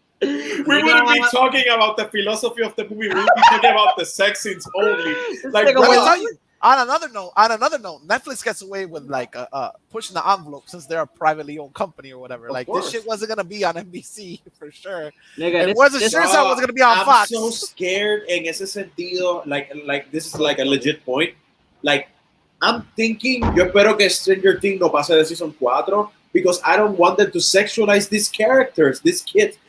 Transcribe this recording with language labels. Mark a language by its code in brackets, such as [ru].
[en] We wouldn't be talking about the philosophy of the movie. We would be talking about the sex scenes only. Like, let me tell you. On another note, Netflix gets away with like pushing the envelope since they're a privately owned company or whatever. Like this shit wasn't gonna be on NBC for sure. Nigga, it wasn't sure it was gonna be on Fox. I'm so scared [es] en ese sentido. [en] Like this is like a legit point. Like I'm thinking, [es] yo espero que Stranger Things no pase de [en] season 4 because I don't want them to sexualize these characters, these kids.